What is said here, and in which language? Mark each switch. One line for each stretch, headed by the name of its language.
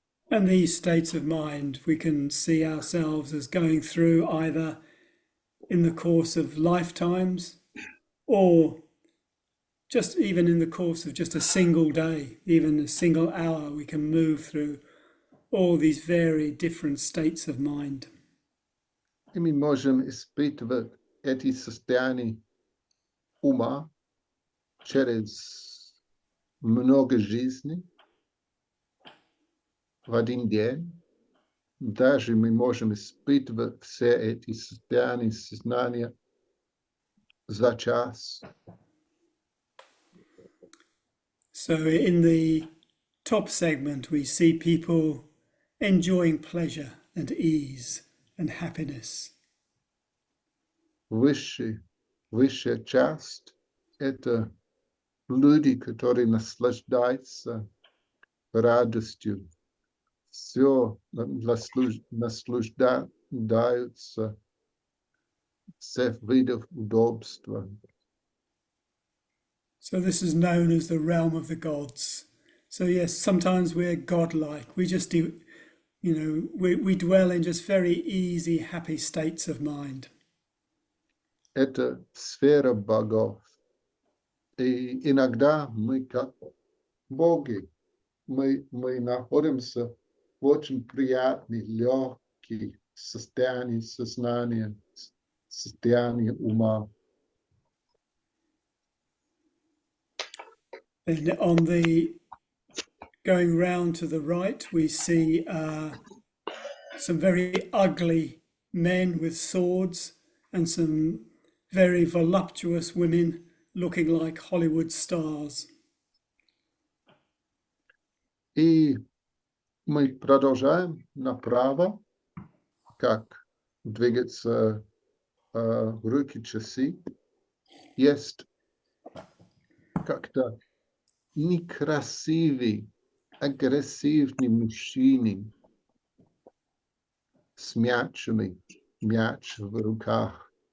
English: And these states of mind, we can see ourselves as going through either in the course of lifetimes or just even in the course of just a single day, even a single hour, we can move through all these very different states of mind.
Russian: И мы можем испытывать эти состояния ума через много жизней в один день. Даже мы можем испытывать все эти состояния сознания за час.
English: So in the top segment, we see people enjoying pleasure and ease and happiness.
Russian: Высшая часть – это люди, которые наслаждаются радостью, все наслаждаются всех видов удобства.
English: So this is known as the realm of the gods. So yes, sometimes we're godlike. We just do, we dwell in just very easy, happy states of mind.
Russian: Это сфера богов. И иногда мы как боги, мы находимся в очень приятной, легкой состоянии сознания, состоянии ума.
English: And on the going round to the right, we see some very ugly men with swords and some very voluptuous women looking like Hollywood stars.
Russian: И мы продолжаем направо, как двигаются руки часы. Есть как-то некрасивый, агрессивный мужчина с мяч в руках.